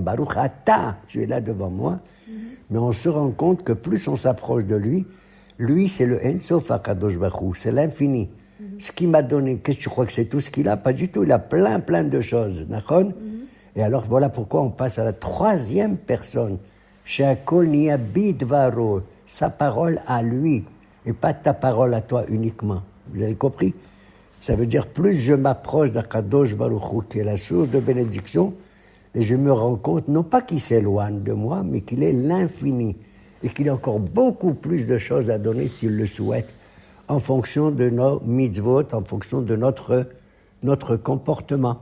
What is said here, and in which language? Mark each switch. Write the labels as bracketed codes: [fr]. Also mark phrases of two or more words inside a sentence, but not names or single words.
[he] ברוך אתה, [fr] tu es là devant moi. Mais on se rend compte que plus on s'approche de lui, c'est le [he] אין סוף הקדוש ברוך הוא, [fr] c'est l'infini. Ce qu'il m'a donné, qu'est-ce que tu crois que c'est tout ce qu'il a? Pas du tout, il a plein de choses. Et alors voilà pourquoi on passe à la troisième personne. [he] שהכל נהיה בדברו, [fr] sa parole à lui, et pas ta parole à toi uniquement. Vous avez compris? Ça veut dire, plus je m'approche d' [he] הקדוש ברוך הוא, [fr] qui est la source de bénédiction, et je me rends compte, non pas qu'il s'éloigne de moi, mais qu'il est l'infini, et qu'il a encore beaucoup plus de choses à donner s'il le souhaite, en fonction de nos mitzvot, en fonction de notre comportement.